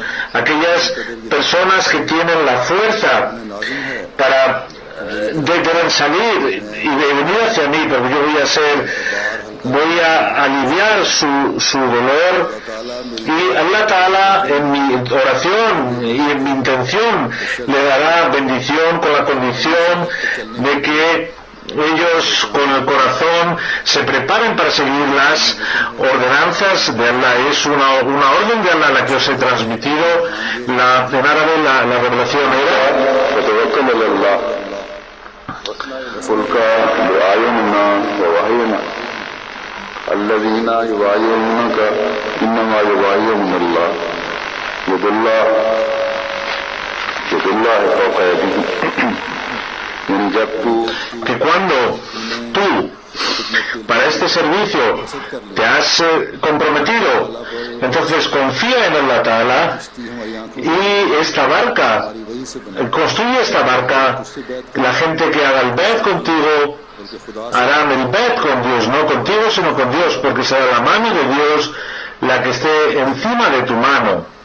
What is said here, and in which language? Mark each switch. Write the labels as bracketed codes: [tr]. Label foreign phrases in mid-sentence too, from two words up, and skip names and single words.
[es] Aquellas personas que tienen la fuerza para deben salir y de venir hacia mí, porque yo voy a aliviar su dolor, y Allah Ta'ala en mi oración y en mi intención le dará bendición con la condición de que ellos con el corazón se preparen para seguir las ordenanzas de Allah. Es una orden de Allah la que os he transmitido. En árabe la revelación era [ar] الذين يبايعونك إنما يبايعون الله يد الله فوق أيديهم يعني जब [es] que cuando tú para este servicio te has comprometido, entonces confía en Allah Ta'ala y esta barca, construye esta barca. La gente que haga el bet contigo harán el bet con Dios, no contigo sino con Dios, porque será la mano de Dios la que esté encima de tu mano.